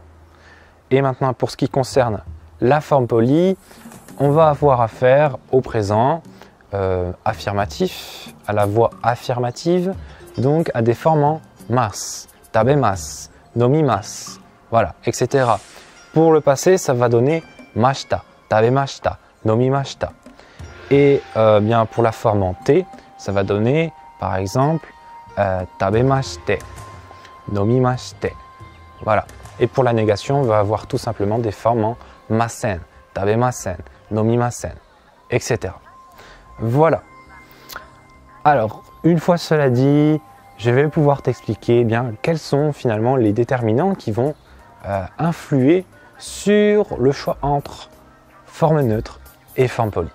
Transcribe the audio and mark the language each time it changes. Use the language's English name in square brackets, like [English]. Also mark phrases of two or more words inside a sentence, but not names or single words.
[French] Et maintenant, pour ce qui concerne la forme polie, on va avoir affaire au présent affirmatif, à la voix affirmative, donc à des formes en [Japanese] ます、食べます、飲みます, [French] voilà, etc. Pour le passé, ça va donner [Japanese] ました、食べました、飲みました. [French] Et bien pour la forme en T, ça va donner par exemple [Japanese] 食べまして、飲みまして. [French] Voilà. Et pour la négation, on va avoir tout simplement des formes en [Japanese] ません、食べません、飲みません, [French] etc. Voilà. Alors, une fois cela dit, je vais pouvoir t'expliquer bien quels sont finalement les déterminants qui vont influer sur le choix entre forme neutre et forme polie.